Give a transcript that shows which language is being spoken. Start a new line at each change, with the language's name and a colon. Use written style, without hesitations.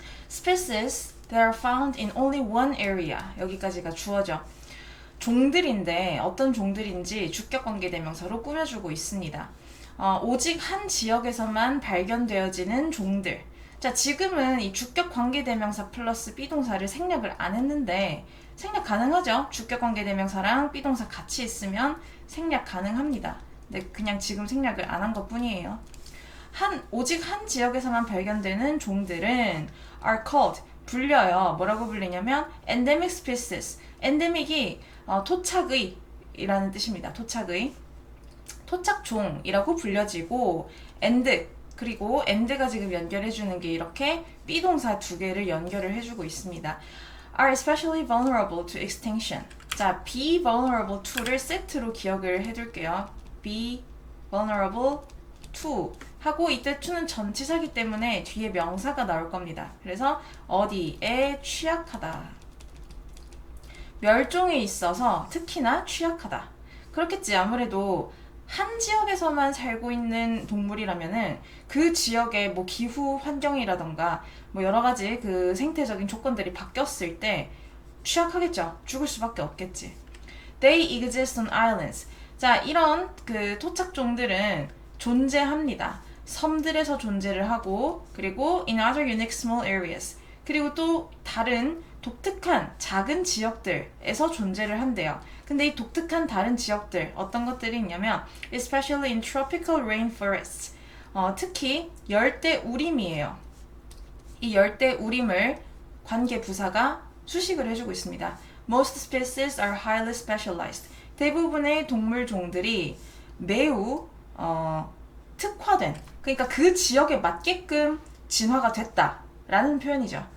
English: Species that are found in only one area.
Korean: 여기까지가 주어죠. 종들인데 어떤 종들인지 주격관계대명사로 꾸며주고 있습니다. 오직 한 지역에서만 발견되어지는 종들. 자, 지금은 이 주격관계대명사 플러스 비동사를 생략을 안 했는데 생략 가능하죠. 주격관계대명사랑 비동사 같이 있으면 생략 가능합니다. 근데 그냥 지금 생략을 안 한 것뿐이에요. 오직 한 지역에서만 발견되는 종들은
English: are called,
Korean: 불려요. 뭐라고 불리냐면 endemic species. endemic이 토착의 이라는 뜻입니다. 토착종이라고 불려지고 and, 그리고 and가 지금 연결해주는 게 이렇게 비동사 두 개를 연결을 해주고 있습니다.
English: are especially vulnerable to extinction.
Korean: 자, be vulnerable to를 세트로 기억을 해둘게요. be vulnerable to 하고 이때 to는 전치사기 때문에 뒤에 명사가 나올 겁니다. 그래서 어디에 취약하다. 멸종에 있어서 특히나 취약하다. 그렇겠지. 아무래도 한 지역에서만 살고 있는 동물이라면은 그 지역의 뭐 기후 환경이라던가 뭐 여러 가지 그 생태적인 조건들이 바뀌었을 때 취약하겠죠. 죽을 수밖에 없겠지.
English: They exist on islands.
Korean: 자, 이런 그 토착종들은 존재합니다. 섬들에서 존재를 하고, 그리고
English: in other unique small areas.
Korean: 그리고 또 다른 독특한 작은 지역들에서 존재를 한대요. 근데 이 독특한 다른 지역들 어떤 것들이 있냐면
English: especially in tropical rainforests.
Korean: 특히 열대 우림이에요. 이 열대 우림을 관계 부사가 수식을 해주고 있습니다.
English: Most species are highly specialized.
Korean: 대부분의 동물 종들이 매우 특화된, 그러니까 그 지역에 맞게끔 진화가 됐다라는 표현이죠.